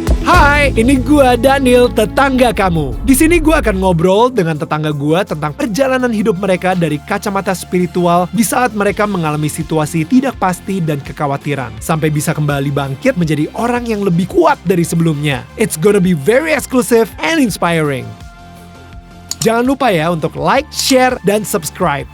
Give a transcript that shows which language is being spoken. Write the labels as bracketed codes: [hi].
[id] Hai, ini gua Daniel, tetangga kamu. Di sini gua akan ngobrol dengan tetangga gua tentang perjalanan hidup mereka dari kacamata spiritual di saat mereka mengalami situasi tidak pasti dan kekhawatiran, sampai bisa kembali bangkit menjadi orang yang lebih kuat dari sebelumnya. [en] It's gonna be very exclusive and inspiring. [id] Jangan lupa ya untuk like, share, dan subscribe.